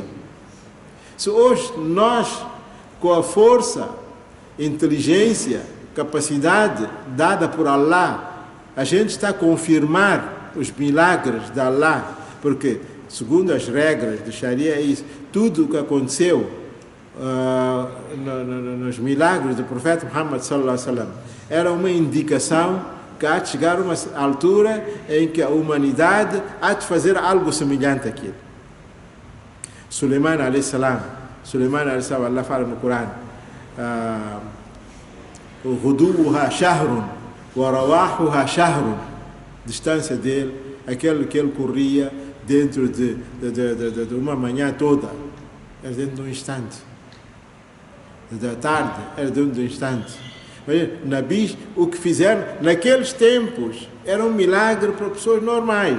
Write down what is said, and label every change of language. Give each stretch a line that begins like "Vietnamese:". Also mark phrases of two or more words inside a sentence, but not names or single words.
Portuguese: Se hoje nós, com a força, inteligência, capacidade dada por Allah, a gente está a confirmar os milagres de Allah, porque, segundo as regras de Sharia, é isso, tudo o que aconteceu nos milagres do profeta Muhammad
Arabic: صلى الله عليه وسلم
Portuguese: era uma indicação que há de chegar a uma altura em que a humanidade há de fazer algo semelhante àquilo. Suleiman
Arabic: عليه السلام,
Portuguese: Allah fala no Corão,
Arabic: غدوها شهر ورواحها شهر,
Portuguese: distância dele, aquele que ele corria dentro de uma manhã toda, era dentro de um instante. Da tarde, era dentro de um instante. Nabis, o que fizeram naqueles tempos era um milagre para pessoas normais.